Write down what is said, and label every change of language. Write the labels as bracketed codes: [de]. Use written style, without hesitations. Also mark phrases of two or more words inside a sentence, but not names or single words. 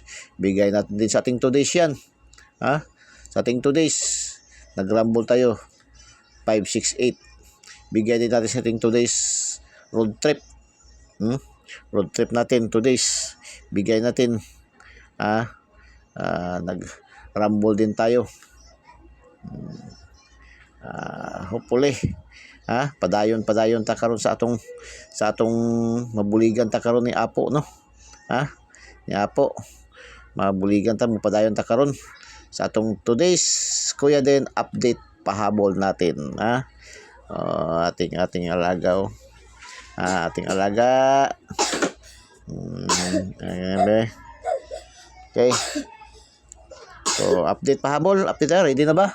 [tl] Bigay natin din sa ating 2 days yan. Sa ating 2 days, nag-rumble tayo. 568. Bigay din natin sa ating 2 days road trip. Road trip natin 2 days. Bigay natin. Nag-rumble din tayo. Hopefully. [ceb] Padayon ta karon sa atong mabuligan ta karon ni Apo, no? Ni Apo. Mabuligan ta, padayon ta karon sa atong today's Kuya Den update [tl] pahabol natin. Ating alaga. Ating alaga. Okay. So, update pahabol. Update na. Ready na ba?